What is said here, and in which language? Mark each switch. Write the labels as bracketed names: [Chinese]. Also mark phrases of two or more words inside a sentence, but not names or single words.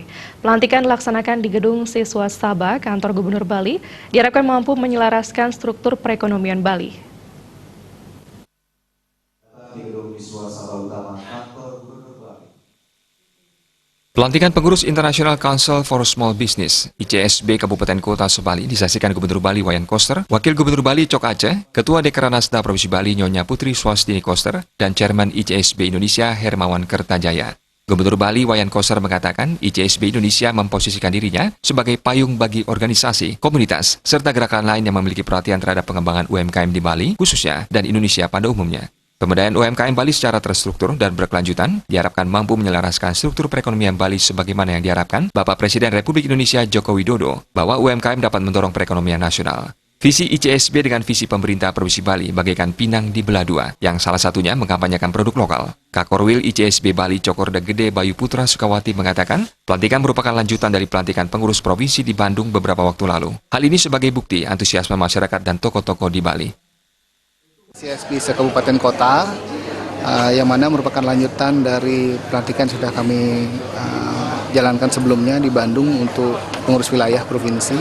[Indonesian] Pelantikan dilaksanakan di Gedung Siswa Saba, Kantor Gubernur Bali, diharapkan mampu menyelaraskan struktur perekonomian Bali. Pelantikan pengurus International Council for Small Business ICSB Kabupaten Kota Sebali disaksikan Gubernur Bali Wayan Koster, Wakil Gubernur Bali Cok Aceh, Ketua Dekranasda Provinsi Bali Nyonya Putri Swastini Koster, dan Chairman ICSB Indonesia Hermawan Kertajaya. Gubernur Bali Wayan Koster mengatakan ICSB Indonesia memposisikan dirinya sebagai payung bagi organisasi, komunitas, serta gerakan lain yang memiliki perhatian terhadap pengembangan UMKM di Bali, khususnya, dan Indonesia pada umumnya. Pemberdayaan UMKM Bali secara terstruktur dan berkelanjutan diharapkan mampu menyelaraskan struktur perekonomian Bali sebagaimana yang diharapkan Bapak Presiden Republik Indonesia Joko Widodo bahwa UMKM dapat mendorong perekonomian nasional. Visi ICSB dengan visi pemerintah Provinsi Bali bagaikan pinang di belah dua, yang salah satunya mengkampanyekan produk lokal. Kakorwil ICSB Bali Cokorda Gede Bayu Putra Sukawati mengatakan, pelantikan merupakan lanjutan dari pelantikan pengurus provinsi di Bandung beberapa waktu lalu. Hal ini sebagai bukti antusiasme masyarakat dan tokoh-tokoh di Bali. ICSB se-Kabupaten Kota, yang mana merupakan lanjutan dari pelantikan sudah kami jalankan sebelumnya di Bandung untuk pengurus wilayah provinsi.